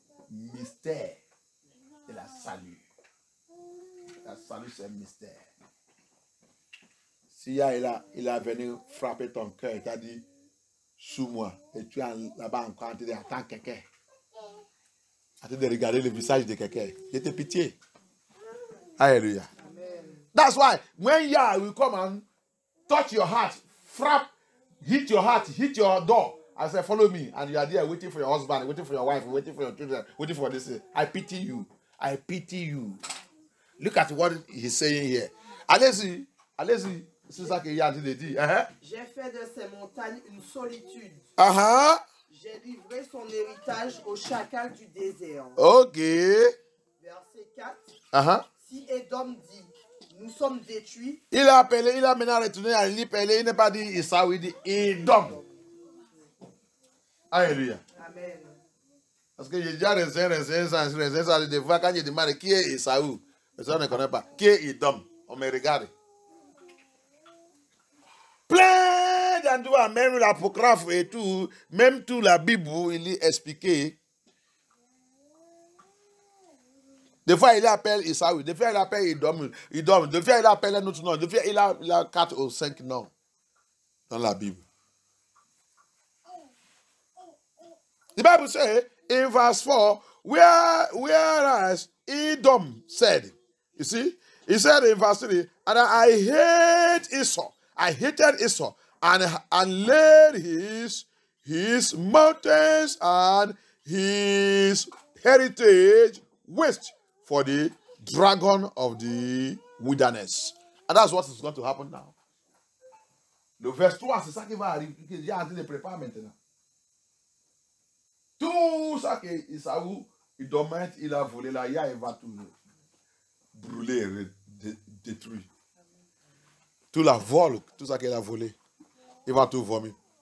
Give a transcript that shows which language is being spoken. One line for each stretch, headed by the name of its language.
French: Mystère de la salut. La salut, c'est un mystère. Si il a venu frapper ton cœur, il t'a dit, sous moi, et tu es là-bas encore en train d'attendre quelqu'un. En train de regarder le visage de quelqu'un. J'ai te pitié. Alléluia.
English: That's why, when Yah will come and touch your heart, hit your heart, hit your door, I said, follow me. And you are there waiting for your husband, waiting for your wife, waiting for your children, waiting for this. I pity you. I pity you. Look at what he's saying here.
French: Allez-y. Allez-y. C'est ça qu'il y a dit. J'ai fait de ces montagnes une solitude. J'ai livré son héritage au chacal du désert. Ok. Verset 4. Si Édom dit, nous sommes détruits. Il a maintenant retourné à l'Ipélé, il n'a pas dit Isaou, il dit Édom. Alléluia. Amen. Parce que j'ai déjà raisin, des fois, quand je demande qui est Isaou, personne ne connaît pas. Qui est Édom? On me regarde. Plein d'endroits, même l'apocryphe et tout, même tout la Bible, il est expliqué. Des fois, il appelle Isaou, des fois, il appelle Idom, des fois, il appelle un autre nom, des fois, il a 4 ou 5 noms dans la Bible.
English: The Bible says in verse 4, whereas Edom said, you see, he said in verse 3, and I hate Esau. I hated Esau and laid his mountains and his heritage waste for the dragon of the wilderness. And that's what is going to happen now.
French: Le verset 3, c'est ça qui va arriver, qui est en train de préparer maintenant. Tout ça que Isaou, il a volé là, il va tout brûler, détruire. Tout la vol, tout ça qu'il a volé, il va tout vomir.